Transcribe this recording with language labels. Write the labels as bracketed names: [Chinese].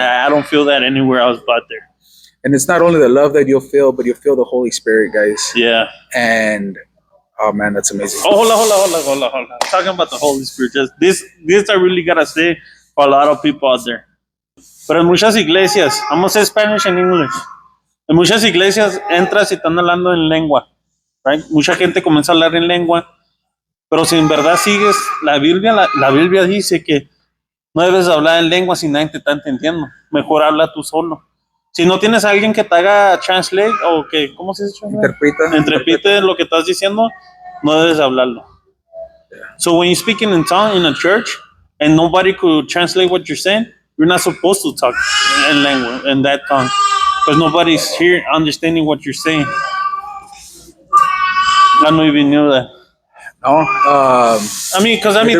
[English] I don't feel that anywhere else but there. And it's not only the love that you'll feel, but you'll feel the Holy Spirit, guys. Yeah. And oh man, that's amazing. Oh, hold on. I'm talking about the Holy Spirit. Just this I really gotta say for a lot of people out there. [Spanish] Pero en muchas iglesias, [English] I'm gonna say Spanish and English. [Spanish] En muchas iglesias entras y están hablando en lengua, right? Mucha gente comienza a hablar en lengua, pero si en verdad sigues la Biblia dice que no debes hablar en lengua si nadie te está entendiendo. Mejor habla tú solo. Si no tienes a alguien que te haga translate o que, ¿cómo se dice? Interprete lo que estás diciendo, no debes hablarlo. [English] Yeah. So when you're speaking in tongue in a church and nobody could translate what you're saying, you're not supposed to talk in language, in that tongue, because nobody's here understanding what you're saying. I don't even knew that. No.